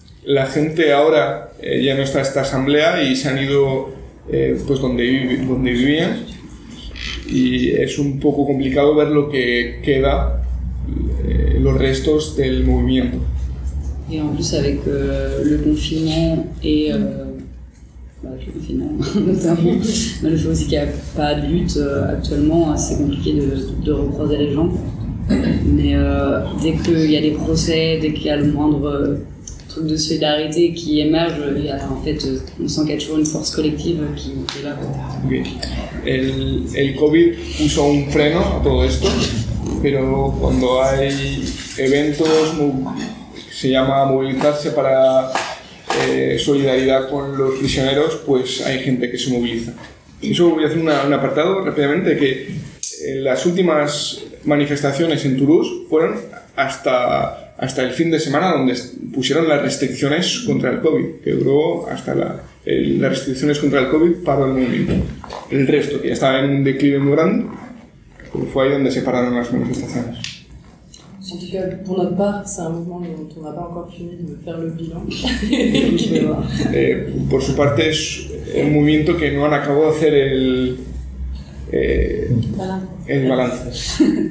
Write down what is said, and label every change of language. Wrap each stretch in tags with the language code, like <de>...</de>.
<es>La gente ahora ya no está esta asamblea y se han ido pues donde vivían y es un poco complicado ver lo que queda, los restos del movimiento.</es> <fr>Et en plus avec le confinement et notamment. Le fait aussi qu'il n'y a pas de lutte actuellement, c'est compliqué de recroiser les gens. Mais dès qu'il y a des procès, dès qu'il y a le moindre truc de solidarité qui émerge, on sent qu'il y a toujours une force collective qui est là. Okay.</fr> <es>El COVID puso un freno a todo esto, pero cuando hay eventos, se llama Movilizarse para Solidaridad con los Prisioneros, pues hay gente que se moviliza. Eso voy a hacer un apartado rápidamente, que las últimas manifestaciones en Toulouse fueron hasta el fin de semana, donde pusieron las restricciones contra el COVID, que duró hasta las restricciones contra el COVID paró el movimiento. El resto, que ya estaba en un declive muy grande, pues fue ahí donde se pararon las manifestaciones.</es> <fr>En tout cas, pour notre part, c'est un mouvement dont on n'a pas encore fini de faire le bilan.</fr> <es>Por su parte, es un movimiento que no han acabado de hacer el balance.</es>